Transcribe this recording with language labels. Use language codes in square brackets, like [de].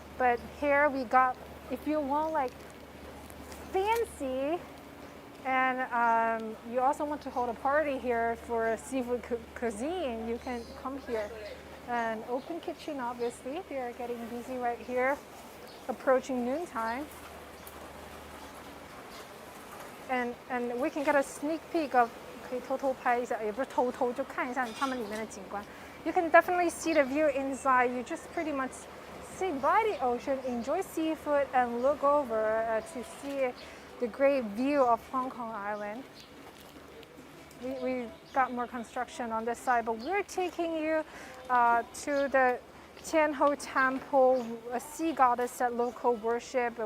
[en] But here we got, if you want like fancy, and you also want to hold a party here for seafood cuisine, you can come here. An open kitchen, obviously. They are getting busy right here, approaching noontime. And we can get a sneak peek of [zh] 可以偷偷拍一下，也不是偷偷，就看一下他们里面的景观。 [en] You can definitely see the view inside. You just pretty much sit by the ocean, enjoy seafood, and look over to see the great view of Hong Kong Island. We got more construction on this side, but we're taking you to the Tin Hau Temple, a sea goddess that local worship.